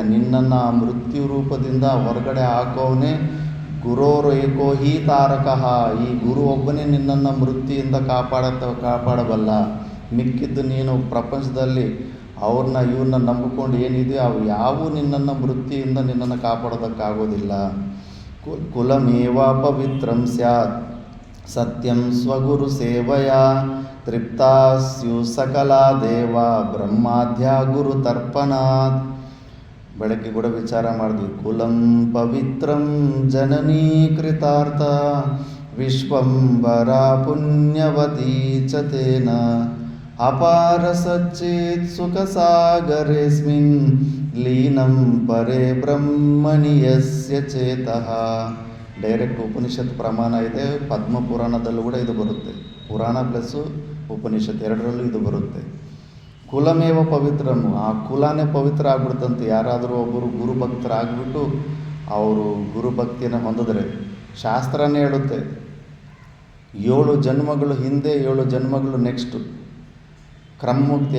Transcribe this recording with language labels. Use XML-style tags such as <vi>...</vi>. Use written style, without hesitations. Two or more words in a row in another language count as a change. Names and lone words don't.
<kn>ನಿನ್ನನ್ನು ಮೃತ್ಯು ರೂಪದಿಂದ ಹೊರಗಡೆ ಹಾಕೋವನೇ</kn> <sa>ಗುರೋರು ಏಕೋ ಹಿ ತಾರಕಃ.</sa> <kn>ಈ ಗುರು ಒಬ್ಬನೇ ನಿನ್ನನ್ನು ಮೃತ್ಯುವಿಂದ ಕಾಪಾಡಬಲ್ಲ. ಮಿಕ್ಕಿದ್ದು ನೀನು ಪ್ರಪಂಚದಲ್ಲಿ ಅವ್ರನ್ನ ಇವ್ರನ್ನ ನಂಬಿಕೊಂಡು ಏನಿದೆಯೋ ಅವು ಯಾವೂ ನಿನ್ನನ್ನು ಮೃತ್ಯುವಿಂದ ನಿನ್ನನ್ನು ಕಾಪಾಡೋದಕ್ಕಾಗೋದಿಲ್ಲ.</kn> <sa>ಕುಲಮೇವ ಪವಿತ್ರಂ ಸ್ಯಾತ್ ಸತ್ಯಂ ಸ್ವಗುರು ಸೇವಯ ತೃಪ್ತಾ ಸ್ಯು ಸಕಲ ದೇವ ಬ್ರಹ್ಮಾದ್ಯ ಗುರು ತರ್ಪಣಾತ್.</sa> <kn>ಬೆಳಗ್ಗೆ ಕೂಡ ವಿಚಾರ ಮಾಡಿದ್ವಿ.</kn> <sa>ಕುಲಂ ಪವಿತ್ರಂ ಜನನೀ ಕೃತಾರ್ಥ ವಿಶ್ವಂಬರ ಪುಣ್ಯವತೀ ಚ ತೇನ ಅಪಾರ ಸಚ್ಚೇತ್ ಸುಖ ಸಾಗರೇಸ್ಮಿನ್ ಲೀನಂ ಪರೇ ಬ್ರಹ್ಮಣಿ ಯಸ್ಯ ಚೇತಃ.</sa> <kn>ಡೈರೆಕ್ಟ್ ಉಪನಿಷತ್ ಪ್ರಮಾಣ ಇದೆ. ಪದ್ಮ ಪುರಾಣದಲ್ಲೂ ಕೂಡ ಇದು ಬರುತ್ತೆ. ಪುರಾಣ ಪ್ಲಸ್ಸು ಉಪನಿಷತ್ ಎರಡರಲ್ಲೂ ಇದು ಬರುತ್ತೆ.</kn> <sa>ಕುಲಮೇವ ಪವಿತ್ರನು,</sa> <kn>ಆ ಕುಲನೇ ಪವಿತ್ರ ಆಗ್ಬಿಡ್ತಂತೆ. ಯಾರಾದರೂ ಒಬ್ಬರು ಗುರುಭಕ್ತರಾಗ್ಬಿಟ್ಟು ಅವರು ಗುರುಭಕ್ತಿಯನ್ನು ಹೊಂದಿದ್ರೆ ಶಾಸ್ತ್ರನೇ ಹೇಳುತ್ತೆ 7 ಜನ್ಮಗಳು ಹಿಂದೆ, 7 ಜನ್ಮಗಳು ನೆಕ್ಸ್ಟು ಕ್ರಮಮುಕ್ತಿ.</kn>